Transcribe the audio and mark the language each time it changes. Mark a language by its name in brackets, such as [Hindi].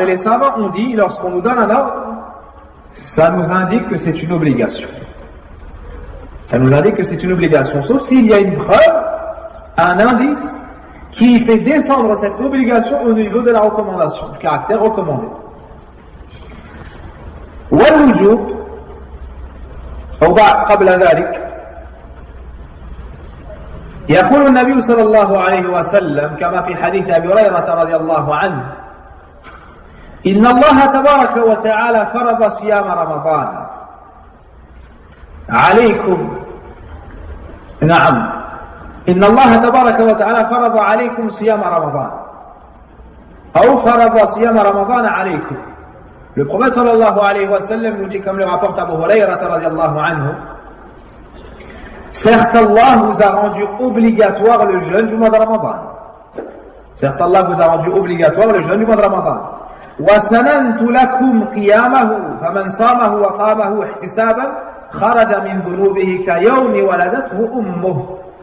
[French] Et les savants ont dit, lorsqu'on nous donne un ordre, ça nous indique que c'est une obligation. Ça nous indique que c'est une obligation. Sauf s'il y a une preuve, un indice, qui fait descendre cette obligation au niveau de la recommandation, du caractère recommandé. [Arabic] Wal-wujub, [French] ou bien, [Arabic] qabla dhalik, يقول النبي صلى الله عليه وسلم كما في حديث أبي هريرة رضي الله عنه: إن الله تبارك وتعالى فرض صيام رمضان عليكم. نعم. إن الله تبارك وتعالى فرض عليكم صيام رمضان أو فرض صيام رمضان عليكم. [French] Le prophète صلى الله عليه وسلم nous dit, comme le rapporte Abu Huraira رضي الله عنه: certes Allah vous a rendu obligatoire le jeûne du mois de Ramadan. Certes Allah vous a rendu obligatoire le jeûne du mois de Ramadan. [Arabic] وَسَنَنْتُ لَكُمْ قِيَامَهُ فَمَنْ صَامَهُ وَقَامَهُ احْتِسَابًا خرج من ذنوبه كيوم ولدته أمه.